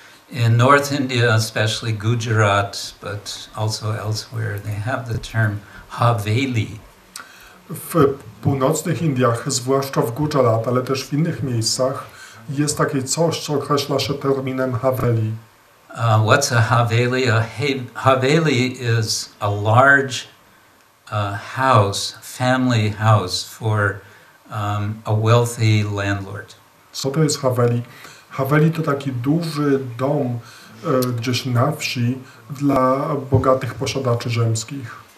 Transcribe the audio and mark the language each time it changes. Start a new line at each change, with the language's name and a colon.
English: In North India, especially Gujarat, but also elsewhere, they have the term haveli.
Polish: W północnych Indiach, zwłaszcza w Gujarat, ale też w innych miejscach, jest takie coś, co określa się terminem haveli.
English: What's a haveli? A haveli is a large house, family house for a wealthy landlord.
Polish: Co to jest haveli? Haveli to taki duży dom gdzieś na wsi dla bogatych posiadaczy ziemskich.